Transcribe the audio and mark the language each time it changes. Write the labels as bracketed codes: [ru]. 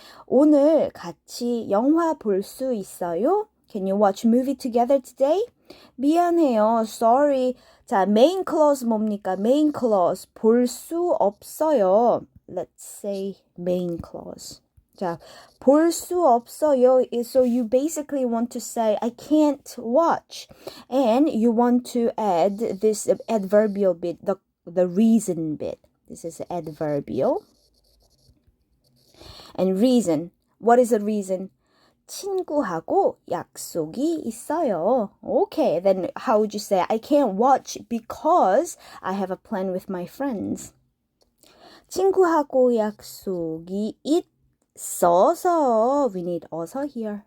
[ko] 오늘 같이 영화 볼 수 있어요? [en] Can you watch movie together today? [ko] 미안해요. [en] Sorry. 자, main clause 뭡니까? Main clause. [ko] 볼 수 없어요. [en] Let's say main clause. [ko] 자, 볼 수 없어요. [en] So you basically want to say I can't watch. And you want to add this adverbial bit, the reason bit. This is adverbial. And reason. What is the reason? [ko] 친구하고 약속이 있어요. [en] Okay, then how would you say I can't watch because I have a plan with my friends. [ko] 친구하고 약속이 있어서 [en] we need [ko] 어서 here.